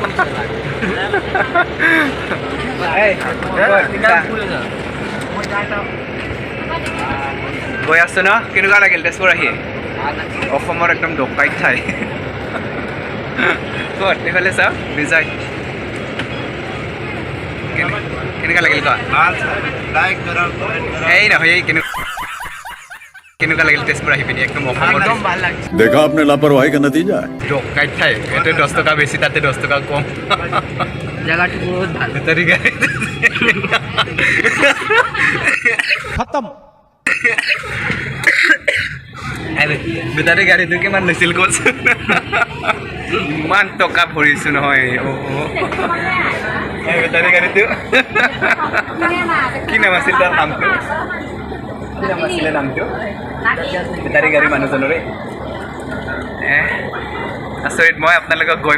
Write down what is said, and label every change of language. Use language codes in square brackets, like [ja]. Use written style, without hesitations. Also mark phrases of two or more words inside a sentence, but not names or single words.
[as] গৈ আছো ন কেনেকুৱা লাগিল তেজপুৰ আহি অসমৰ একদম ডকাইত ঠাই ক'ত এইফালে চাওক বিজয় কেনেকুৱা লাগিল কোৱা এই নহয় এই কেনেকুৱা লাগিল তেজপুৰ আহি পিনি একদম অসমৰ [hi] देखा आपने लापरवाही का नतीजा है [as] ডকাইত ঠাই ইয়াতে 10 টকা বেছি তাতে 10 টকা কম জায়গাটা বহুত ভালো [hi] खत्म [as] বেটাৰী গাড়ীটো কিমান লৈছিল কৈছ ইমান টকা ভৰিছোঁ নহয় বেটাৰী গাড়ীটো কি নাম আছিল তাৰ নামটো কি নাম আছিলে নামটো বেটাৰী গাড়ী মানুহজনৰে আচৰিত মই আপোনালোকক গৈ